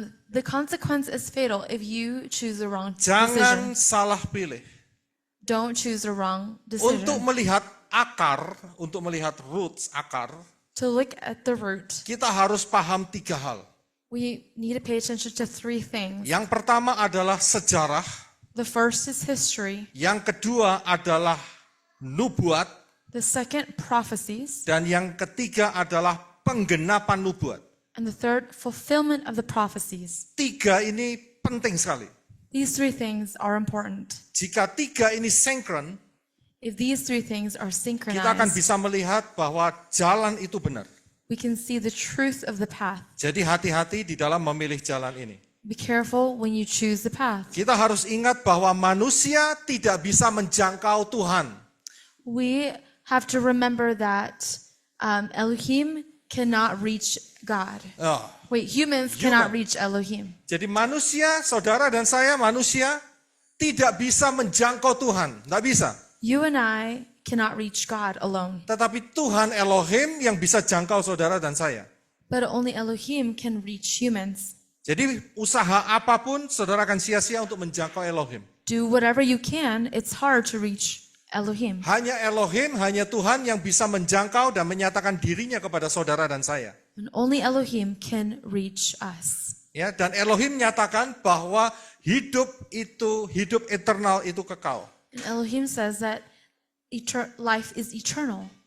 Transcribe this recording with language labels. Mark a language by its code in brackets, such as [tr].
[en] The consequence is fatal if you choose the wrong [id] Jangan [en] decision. [id] salah pilih. [en] Don't choose the wrong [id] Untuk [en] decision. [id] melihat akar, untuk melihat roots akar, [en] To look at the root, [id] kita harus paham 3 hal. [en] we need to pay attention to 3 things. [id] Yang pertama adalah sejarah, [en] The first is history. [id] yang kedua adalah nubuat, [en] The second, prophecies. [id] dan yang ketiga adalah penggenapan nubuat. [en] And the third, fulfillment of the prophecies. [id] 3 ini penting sekali. [en] These three things are important. [id] Jika 3 ini sinkron, [en] If these three things are [id] kita akan [en] synchronized, [id] bisa melihat bahwa jalan itu benar. [en] we can see the truth of the path. [id] Jadi hati-hati di dalam memilih jalan ini. [en] Be careful when you choose the path. [id] Kita harus ingat bahwa manusia tidak bisa menjangkau Tuhan. [en] We have to remember that Elohim cannot reach God. Oh, Wait, humans cannot reach Elohim. [id] jadi manusia, saudara dan saya manusia, tidak bisa menjangkau Tuhan. Tidak bisa. [en] You and I cannot reach God alone. [id] Tetapi Tuhan Elohim yang bisa jangkau saudara dan saya. [en] But only Elohim can reach humans. [id] Jadi usaha apapun saudara akan sia-sia untuk menjangkau Elohim. [en] Do whatever you can, it's hard to reach Elohim. [id] Hanya Elohim, hanya Tuhan yang bisa menjangkau dan menyatakan dirinya kepada saudara dan saya. [en] And only Elohim can reach us. [id] Ya, dan Elohim nyatakan bahwa hidup eternal itu kekal. [en] And Elohim says that life is eternal.